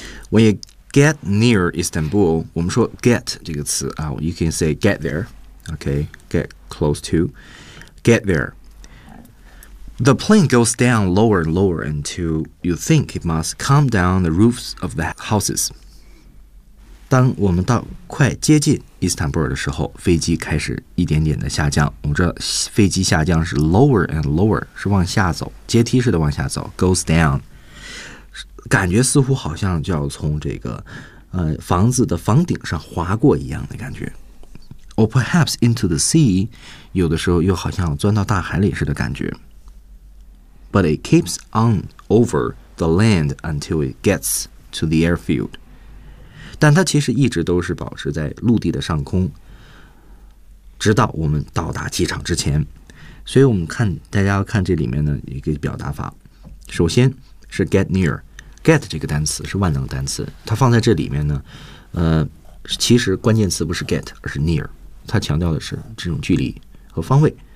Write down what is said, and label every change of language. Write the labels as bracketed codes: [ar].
[en] When you get near Istanbul, [zh] 我们说 [en] get [zh] 这个词啊， [en] you can say get there, okay, get close to, get there. The plane goes down lower and lower until you think it must come down the roofs of the houses. [zh] 当我们到快接近伊斯坦布尔的时候，飞机开始一点点的下降。我们知道飞机下降是 [en] lower and lower, [zh] 是往下走，阶梯式的往下走 , [en] goes down. [zh] 感觉似乎好像就要从这个房子的房顶上滑过一样的感觉。 [en] Or perhaps into the sea, [zh] 有的时候又好像钻到大海里似的感觉。 [en] But it keeps on over the land until it gets to the airfield. [zh] 但它其实一直都是保持在陆地的上空，直到我们到达机场之前。所以我们看，大家要看这里面的一个表达法。首先是 get near， get 这个单词是万能单词，它放在这里面呢，其实关键词不是 get， 而是 near， 它强调的是这种距离和方位。